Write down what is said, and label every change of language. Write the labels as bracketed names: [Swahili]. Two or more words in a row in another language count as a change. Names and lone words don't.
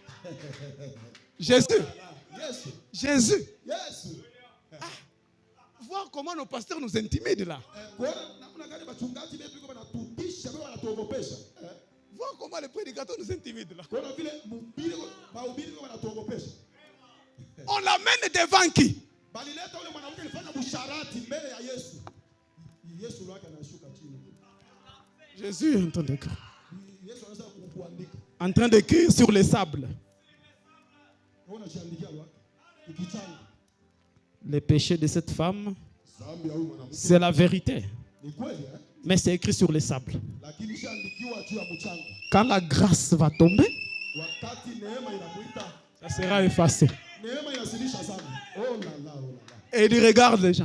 [French] Jésus. Jésus. Ah, voir comment nos pasteurs nous intimident là. [Swahili] Kuona namna gani wachungaji wetu iko wanatutisha, wao wanatuogopesha. [French] Voir comment les prédicateurs nous intimident là. [Swahili] Kuona vile mahubiri wanatuogopesha. [French] On l'amène devant qui? [Swahili] Balileta ule mwanamke alifanya busharati mbele ya Yesu. Yesu wake anashuka chini. [French] Jésus est en train d'écrire. [Swahili] Yesu anaanza kuandika. [French] En train d'écrire sur les sables. [Swahili] Unaona anaandikia wapi? Ukichanga. [French] Les péchés de cette femme, c'est la vérité. Mais c'est écrit sur les sables. Quand la grâce va tomber, ça sera effacé. Et il regarde les gens.